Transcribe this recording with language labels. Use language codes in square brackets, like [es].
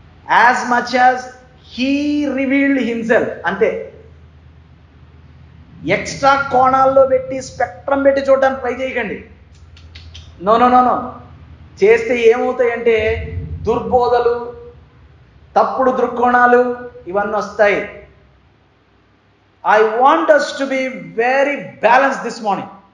[en] As much as he revealed himself. [te] అంతే. Extra కోణాల్లో పెట్టి స్పెక్ట్రం పెట్టి చూడడానికి ట్రై చేయకండి. నో. చేస్తే ఏమవుతాయంటే దుర్బోధలు, తప్పుడు దృక్కోణాలు ఇవన్నీ వస్తాయి. [en] I want us to be very balanced this morning.